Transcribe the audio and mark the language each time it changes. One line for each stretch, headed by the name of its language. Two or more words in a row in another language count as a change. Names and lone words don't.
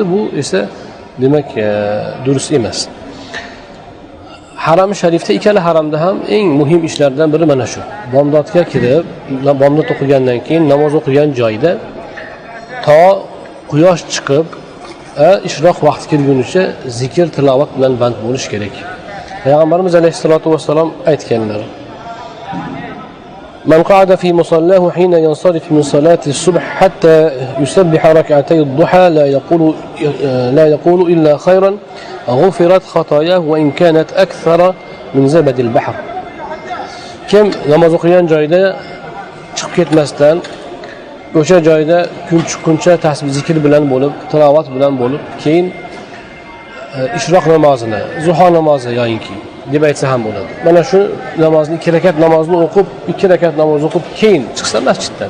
Uzbek: Bu esa demak durust emas. Haram sharifda ikkala haramda ham eng muhim ishlardan biri mana shu. Bomdodga kirib, bomdod o'qigandan keyin namoz o'qigan joyda to quyosh chiqib, ishroq vaqti kelgunicha zikr, tilovat bilan band bo'lish kerak. Payg'ambarimiz
Arabic: عليه الصلاة والسلام
Uzbek: aytganlar:
Arabic: "من قعد في مصلاه حين ينصرف من صلاة الصبح حتى يسبح ركعتي الضحى لا يقول إلا خيرا غفرت خطاياه وإن كانت أكثر من زبد البحر."
Uzbek: Kim namoz o'qigan joyda chiqib ketmasdan o'sha joyda kun chiqquncha tasbih zikr bilan bo'lib, tilovat bilan bo'lib, keyin ishroq namozini, zuho namozi yoyinki deb aytsa ham bo'ladi. Mana shu namozni 2 rakat namozni o'qib, 2 rakat namoz o'qib keyin chiqsa masjiddan.